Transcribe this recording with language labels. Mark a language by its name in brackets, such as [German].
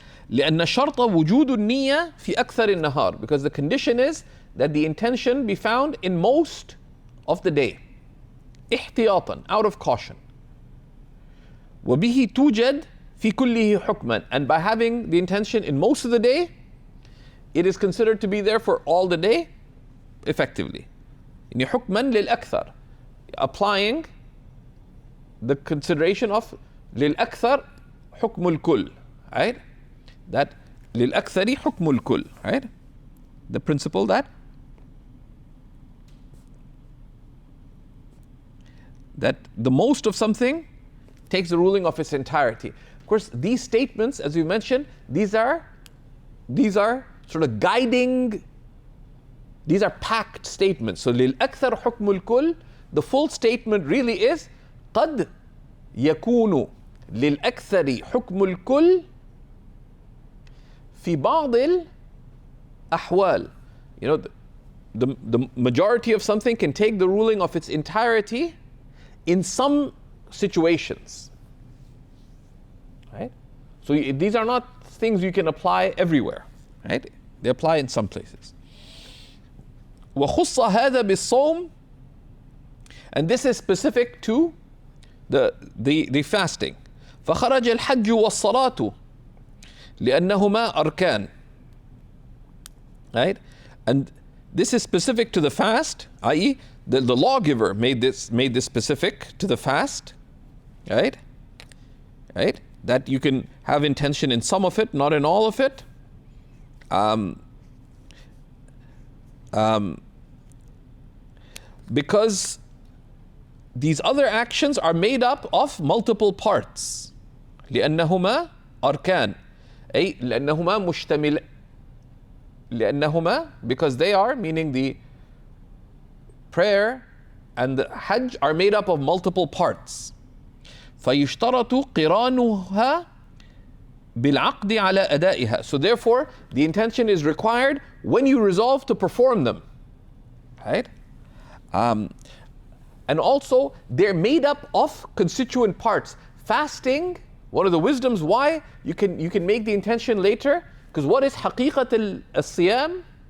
[Arabic] لأن شرط وجود النية في أكثر النهار, [English] because the condition is that the intention be found in most of the day. [Arabic] احتياطا, [English] out of caution. [Arabic] وبه توجد في كله حكما, [English] and by having the intention in most of the day, it is considered to be there for all the day effectively. [Arabic] يعني حكما للأكثر, [English] applying the consideration of [Arabic] للأكثر حكم الكل, right? That للأكثر حكم الكل, right? [English] The principle that the most of something takes the ruling of its entirety. Of course, these statements, as we mentioned, these are sort of guiding, these are packed statements. [Arabic] So للأكثر حكم الكل, [English] the full statement really is [Arabic] قد يكون للأكثر حكم الكل في بعض الأحوال. [English] You know, the majority of something can take the ruling of its entirety in some situations, right? So these are not things you can apply everywhere, right? They apply in some places. [Arabic] وخص هذا بالصوم, [English] and this is specific to the fasting. [Arabic] فخرج الحج والصلاة لأنهما أركان, right? [English] And this is specific to the fast, i.e. the lawgiver made this specific to the fast, right? Right? That you can have intention in some of it, not in all of it. Because these other actions are made up of multiple parts. [Arabic] لأنهما أركان, أي لأنهما مشتمل, لأنهما, [English] because they are, meaning the prayer and the hajj are made up of multiple parts. [Arabic] فيشترط قرانها بالعقد على أدائها. [English] So therefore, the intention is required when you resolve to perform them, right? And also, they're made up of constituent parts. Fasting, one of the wisdoms why you can make the intention later, because what is [Arabic] حقيقة الصيام?